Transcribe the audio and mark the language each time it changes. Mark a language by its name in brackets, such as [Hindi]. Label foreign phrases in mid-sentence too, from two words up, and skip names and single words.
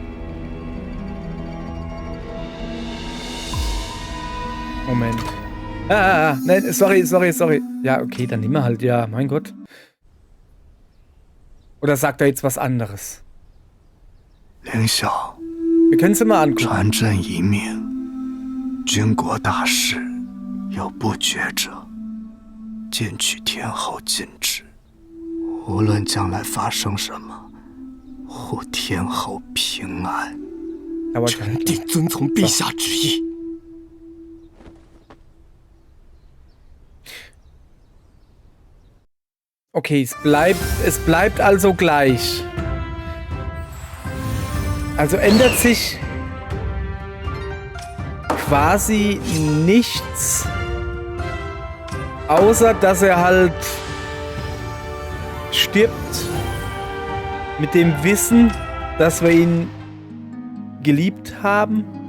[German] Moment. Nein, sorry. Ja, okay, dann nehmen wir halt Ja, mein Gott. Oder sagt er jetzt was anderes? [Chinese] 凌晓， [German] Wir können es mal angucken. [Chinese] 传朕遗命，军国大事，有不决者，荐取天后禁止。无论将来发生什么，护天后平安。 [German] Aber [Chinese] 臣定遵从陛下旨意。 [German] Okay, es bleibt also gleich. Also ändert sich quasi nichts, außer dass er halt stirbt mit dem Wissen, dass wir ihn geliebt haben.